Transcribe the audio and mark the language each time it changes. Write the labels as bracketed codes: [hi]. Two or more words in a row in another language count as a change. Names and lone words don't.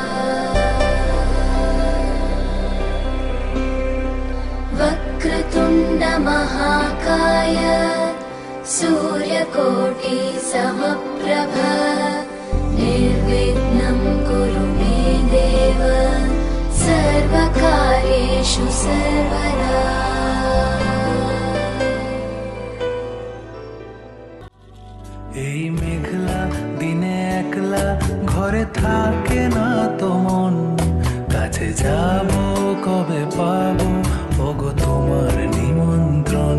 [sa] वक्रतुण्ड महाकाय सूर्यकोटि समप्रभ निर्विघ्नं कुरु मे देव सर्वकार्येषु सर्वदा। [bn] এই মেঘলা দিনে একলা ঘরে থাকে না তো মন, কাছে যাব কবে পাবো ওগো তোমার নিমন্ত্রণ।